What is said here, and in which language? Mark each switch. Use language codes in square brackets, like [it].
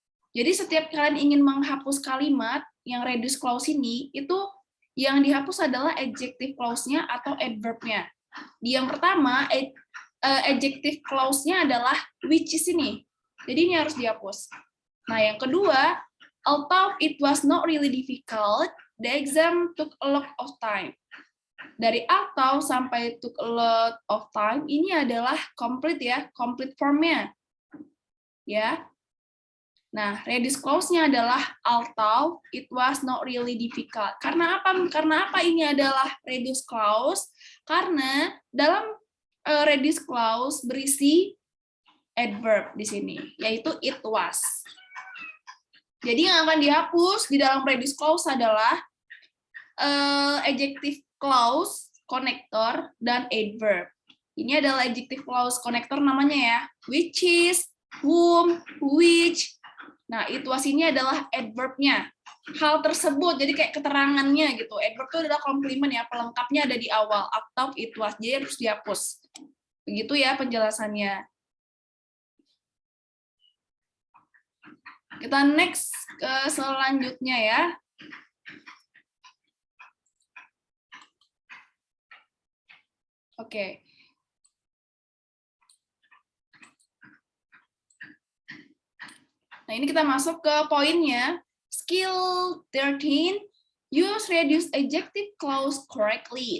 [id] Jadi setiap kalian ingin menghapus kalimat yang reduced clause ini, itu yang dihapus adalah adjective clause-nya atau adverb-nya. Di yang pertama, adjective clause-nya adalah which is ini. Jadi ini harus dihapus. Nah, yang kedua, [en] although it was not really difficult, the exam took a lot of time. [id] Dari although sampai took a lot of time, ini adalah complete ya, complete form-nya. Ya. Nah, reduced clause-nya adalah [en] although it was not really difficult. [id] Karena apa? Karena apa ini adalah reduced clause? Karena dalam reduced clause berisi adverb di sini, yaitu it was. Jadi yang akan dihapus di dalam reduced clause adalah adjective clause, connector, dan adverb. Ini adalah adjective clause connector namanya ya, which is, whom, which. Nah, it was ini adalah adverb-nya. Hal tersebut, jadi kayak keterangannya gitu. Adverb itu adalah komplement ya, pelengkapnya ada di awal. Atau it was, jadi harus dihapus. Begitu ya penjelasannya. Kita next ke selanjutnya ya. Oke. Nah, ini kita masuk ke poinnya. [en] Skill 13, use reduced adjective clause correctly.